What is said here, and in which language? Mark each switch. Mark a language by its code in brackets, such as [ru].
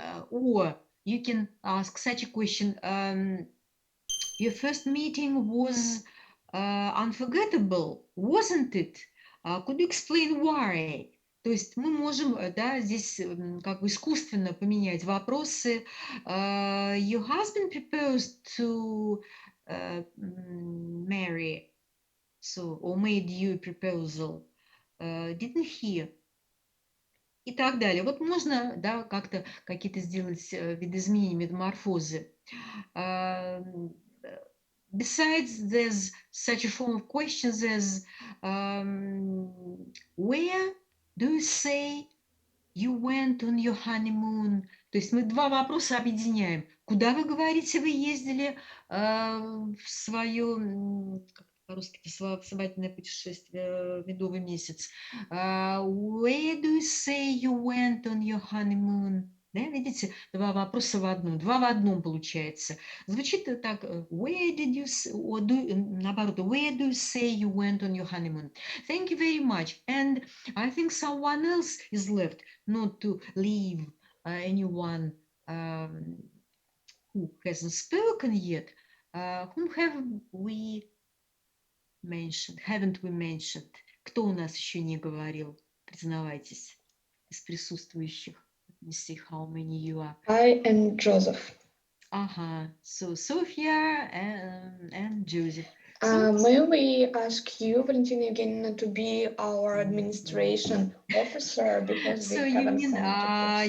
[en] Or you can ask such a question. Your first meeting was unforgettable, wasn't it? Could you explain why? [ru] То есть мы можем, да, здесь как бы искусственно поменять вопросы. [en] Your husband proposed to marry, so, or made you a proposal, didn't he? [ru] И так далее. Вот можно, да, как-то какие-то сделать видоизменения, метаморфозы. [en] Besides, there's such a form of questions as where do you say you went on your honeymoon? [ru] То есть мы два вопроса объединяем. Куда, вы говорите, вы ездили в свое, как по-русски, свадебное путешествие, медовый месяц? [en] Where do you say you went on your honeymoon? [ru] Да, видите, два вопроса в одном. Два в одном получается. Звучит так, [en] where did you, or [ru] наоборот, [en] where do you say you went on your honeymoon? Thank you very much. And I think someone else is left, not to leave anyone who hasn't spoken yet. Whom have we mentioned? Haven't we mentioned? [ru] Кто у нас еще не говорил? Признавайтесь, из присутствующих. [en] Let me see how many you are. I and Joseph. So Sophia and Joseph. May we ask you, Valentina Evgenievna, to be our administration officer because So we haven't come to